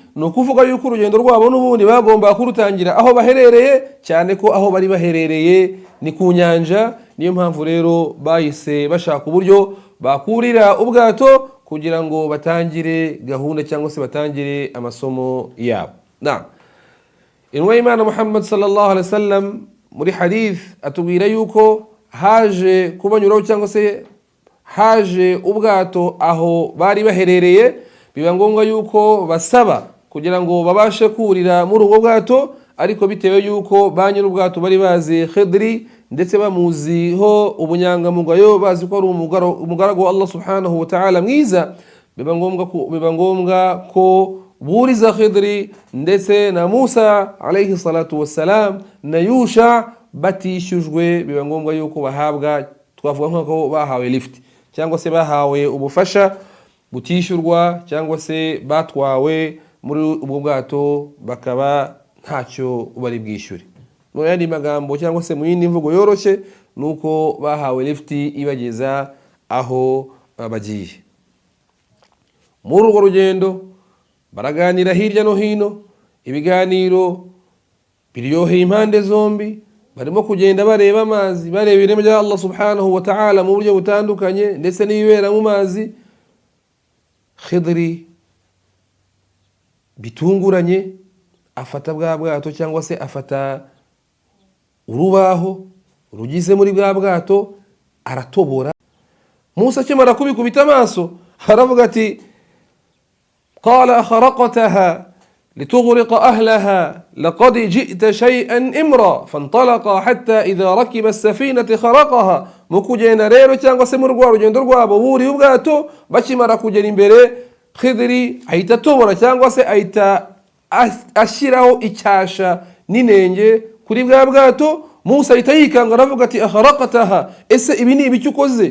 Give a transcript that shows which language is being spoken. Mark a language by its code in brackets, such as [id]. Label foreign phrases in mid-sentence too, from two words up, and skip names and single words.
[rw] Ni ukuvuga yuko urugendo rwabo n'ubundi bagomba kurutangira aho baherereye, cyane ko aho bari baherereye ni ku nyanja. Niyo mpamvu rero bahise bashaka uburyo bakurira ubwato kugira ngo batangire gahunda cyangwa se batangire amasomo yabo. Intumwa y'Imana Muhammad [ar] صلى الله عليه وسلم [rw] muri hadith atubwira yuko haje kubanyuraho cyangwa se haje ubwato aho bari baherereye, biba ngombwa yuko basaba kugira ngo babashe kurira muri ubwo bwato, ariko bitewe yuko ba nyiri ubwato bari bazi Khidri ndetse bamuziho ubunyangamugayo, bazi ko ari umugaragu wa Allah [ar] سبحانه وتعالى [rw] mwiza, biba ngombwa ko buriza Khidri ndetse na Musa [ar] عليه الصلاة والسلام [rw] na Yusha batishyujwe. Biba ngombwa yuko bahabwa, twavuga nk'uko bahawe lift cyangwa se bahawe ubufasha butishyurwa, cyangwa se batwawe muri ubwo bwato bakaba ntacyo bari bwishyure. Mu yandi magambo cyangwa se mu yindi mvugo yoroshye, nuko bahawe lift ibageza aho bagiye. Muri urwo rugendo baraganira hirya no hino, ibiganiro biryoheye impande zombi, barimo kugenda bareba amazi, bareba ireme rya Allah [ar] سبحانه وتعالى [rw] mu buryo butandukanye ndetse n'ibibera mu mazi. Khidri bitunguranye afata bwa bwato cyangwa se afata urubaho rugize muri bwa bwato aratobora. Musa akimara kubikubita amaso aravuga ati [ar] قال أخرقتها لتغرق أهلها لقد جئت شيئا إمرا فانطلقا حتى إذا ركب السفينة خرقها. [rw] mukugenda rero cyangwa se muri rwa rugendo rwabo buri ubwato, bakimara kugera imbere Khidri ahita atobora cyangwa se ahita ashyiraho icyasha n'inenge kuri bwa bwato. Musa ahita yikanga aravuga ati akharaqataha, ese ibi ni ibiki ukoze?